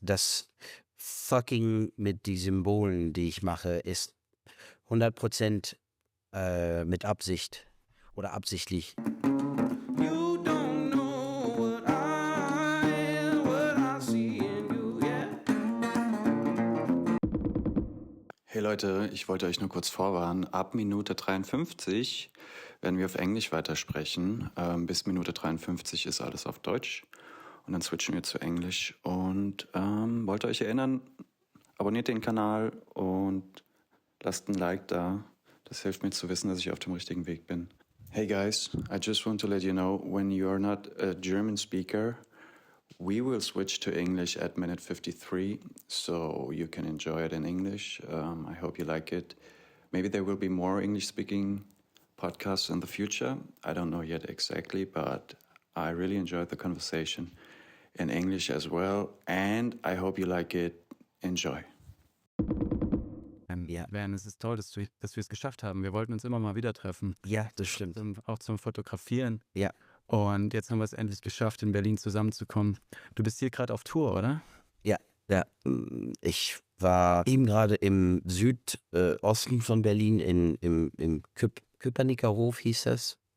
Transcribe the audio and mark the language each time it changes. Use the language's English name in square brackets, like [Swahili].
[German] das Fucking mit die Symbolen, die ich mache, ist 100% mit Absicht oder absichtlich. [English] You don't know what I am, what I see in you, yeah. [German] Hey Leute, ich wollte euch nur kurz vorwarnen, ab Minute 53 werden wir auf Englisch weitersprechen. Bis Minute 53 ist alles auf Deutsch und dann switchen wir zu Englisch. Und wollte euch erinnern, abonniert den Kanal und lasst ein Like da. Das hilft mir zu wissen, dass ich auf dem richtigen Weg bin. [English] Hey guys, I just want to let you know, when you are not a German speaker, we will switch to English at minute 53, so you can enjoy it in English. I hope you like it. Maybe there will be more English-speaking podcasts in the future. I don't know yet exactly, but I really enjoyed the conversation in English as well, and I hope you like it. Enjoy. [German] Ja. Es ist toll, dass wir es geschafft haben. Wir wollten uns immer mal wieder treffen, Ja, das stimmt. auch zum Fotografieren. Ja. Und jetzt haben wir es endlich geschafft, in Berlin zusammenzukommen. Du bist hier gerade auf Tour, oder? Ja. Ich war eben gerade im Südosten von Berlin, im Köpenicker Hof hieß das.